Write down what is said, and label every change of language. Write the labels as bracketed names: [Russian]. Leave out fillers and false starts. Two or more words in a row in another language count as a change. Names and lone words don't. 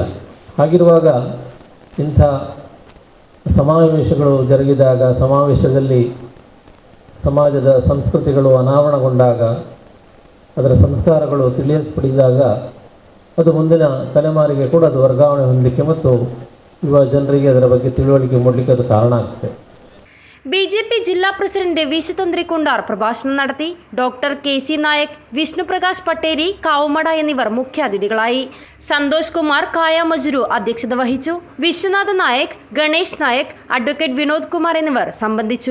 [Kannada] ಹಾಗಿರುವಾಗ ಇಂಥ ಸಮಾವೇಶಗಳು ಜರುಗಿದಾಗ, ಸಮಾವೇಶದಲ್ಲಿ ಸಮಾಜದ ಸಂಸ್ಕೃತಿಗಳು ಅನಾವರಣಗೊಂಡಾಗ, ಅದರ ಸಂಸ್ಕಾರಗಳು ತಿಳಿಯಲ್ಪಡಿದಾಗ ಅದು ಮುಂದಿನ ತಲೆಮಾರಿಗೆ ಕೂಡ ಅದು ವರ್ಗಾವಣೆ ಹೊಂದಲಿಕ್ಕೆ ಮತ್ತು ಯುವ ಜನರಿಗೆ ಅದರ ಬಗ್ಗೆ ತಿಳುವಳಿಕೆ ಮೂಡಲಿಕ್ಕೆ ಅದು ಕಾರಣ ಆಗುತ್ತೆ. [Malayalam] BJP ജില്ലാ പ്രസിഡന്റ് രവീശ് തന്ത്രിക്കുണ്ടാർ പ്രഭാഷണം നടത്തി. ഡോക്ടർ KC നായക്, വിഷ്ണുപ്രകാശ് പട്ടേരി, കാവുമട എന്നിവർ മുഖ്യാതിഥികളായി. സന്തോഷ് കുമാർ കായ മജുരു അധ്യക്ഷത വഹിച്ചു. വിശ്വനാഥ് നായക്, ഗണേഷ് നായക്, അഡ്വക്കേറ്റ് വിനോദ് കുമാർ എന്നിവർ സംബന്ധിച്ചു.